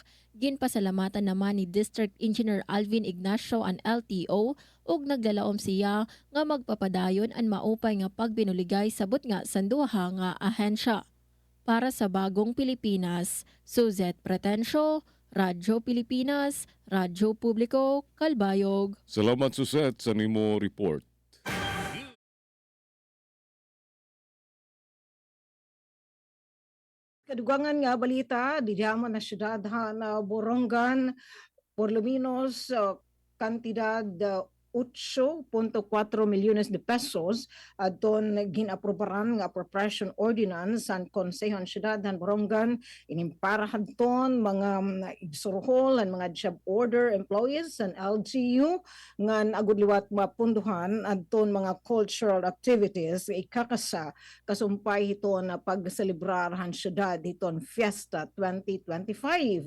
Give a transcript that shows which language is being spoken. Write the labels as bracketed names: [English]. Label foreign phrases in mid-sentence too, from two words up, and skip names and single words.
[Waray] Ginpasalamatan naman ni District Engineer Alvin Ignacio ang LTO ug naglalaom siya nga magpapadayon ang maupay nga pagbinuligay sabot nga sanduha nga ahensya. Para sa Bagong Pilipinas, Suzette Pretensio, Radyo Pilipinas, Radyo Publiko, Kalbayog. Salamat Suset sa nimo report. Kadugangan nga balita, diyaman na syudad na Borongan, [Spanish] por lo menos [Waray] kantidad 8.4 [Spanish] milyones de pesos [Waray] adton ginaprobaran nga [English] appropriation ordinance [Waray] ang Konsehon Syudad ng Borongan inimparahan ton mga igsuruhol ang mga [English] job order employees [Waray] and LGU nga agud liwat mapunduhan adton mga [English] cultural activities [Waray] ikakasa kasumpay hiton na pagselebrarahan syudad hiton Fiesta 2025.